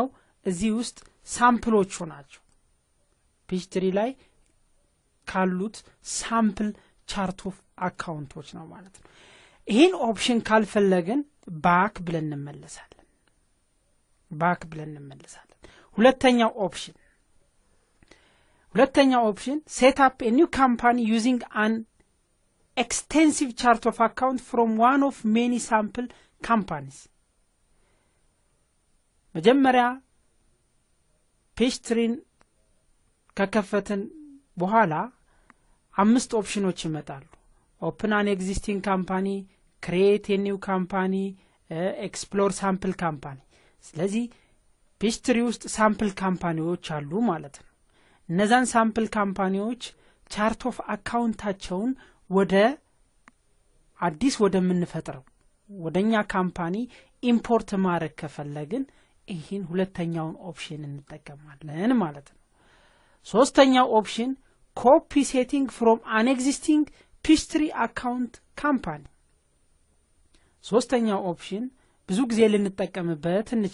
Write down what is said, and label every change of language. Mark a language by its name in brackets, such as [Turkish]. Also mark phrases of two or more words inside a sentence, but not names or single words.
[Amharic] እዚህ ውስጥ ሳምፕሎቹ ናቸው። ፒችትሪ ላይ ካሉት [English] sample chart of accounts [Amharic] ነው ማለት ነው። ይሄን ኦፕሽን ካልፈለግን ባክ ብለን እንመለሳለን። ሁለተኛው ኦፕሽን [English] set up a new company using an extensive chart of account from one of many sample companies. [Amharic] መጀመሪያ ፔጅ ትሪን ከከፈትን በኋላ አምስት ኦፕሽኖች ይመጣሉ [English] open an existing company create a new company explore sample company [Amharic] ስለዚህ ፒችትሪ ውስጥ [English] sample companies [Amharic] አሉ ማለት ነው እነዛን [English] sample companies chart of accounts [Amharic] ወደ አዲስ ወደምንፈጥረው ወደኛ ካምፓኒ ኢምፖርት ማድረግ ከፈለግን ይሄን ሁለተኛውን ኦፕሽን እንጠቀማለን ማለት ነው ሶስተኛው ኦፕሽን [English] copy setting from an existing Peachtree account company [Amharic] ሶስተኛው ኦፕሽን ብዙ ጊዜ ልንጠቀምበት